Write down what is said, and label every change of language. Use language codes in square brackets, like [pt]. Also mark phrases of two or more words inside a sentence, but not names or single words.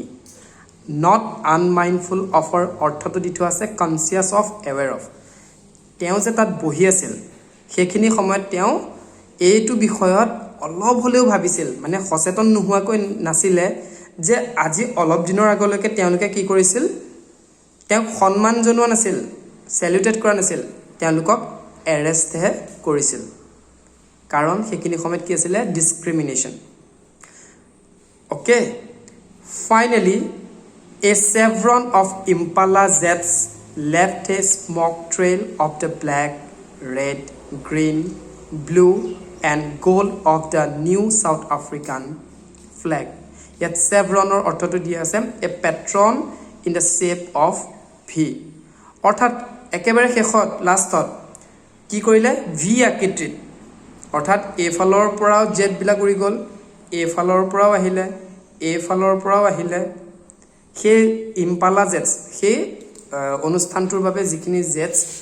[en] Not unmindful of our [as] অৰ্থটো দি থোৱা আছে [en] conscious of aware of [as] তেওঁ যে তাত বহি আছিল সেইখিনি সময়ত তেওঁ এইটো বিষয়ত অলপ হ'লেও ভাবিছিল মানে সচেতন নোহোৱাকৈ নাছিলে যে আজি অলপ দিনৰ আগলৈকে তেওঁলোকে কি কৰিছিল তেওঁক সন্মান জনোৱা নাছিল চেলিউটেড কৰা নাছিল তেওঁলোকক এৰেষ্টহে কৰিছিল কাৰণ সেইখিনি সময়ত কি আছিলে ডিছক্ৰিমিনেশ্যন [en] okay finally a chevron of Impala jets left a smoke trail of the black, red, green, blue and gold of the new South African flag [as] ইয়াত চেভৰণৰ অৰ্থটো দিয়া আছে [en] a patron in the shape of V [as] অৰ্থাৎ একেবাৰে শেষত লাষ্টত কি কৰিলে ভি আকৃতিত অৰ্থাৎ এফালৰ পৰাও জেট বিলাক উৰি গ'ল এফালৰ পৰাও আহিলে এফালৰ পৰাও আহিলে সেই ইম্পালা জেটছ সেই অনুষ্ঠানটোৰ বাবে যিখিনি জেটছ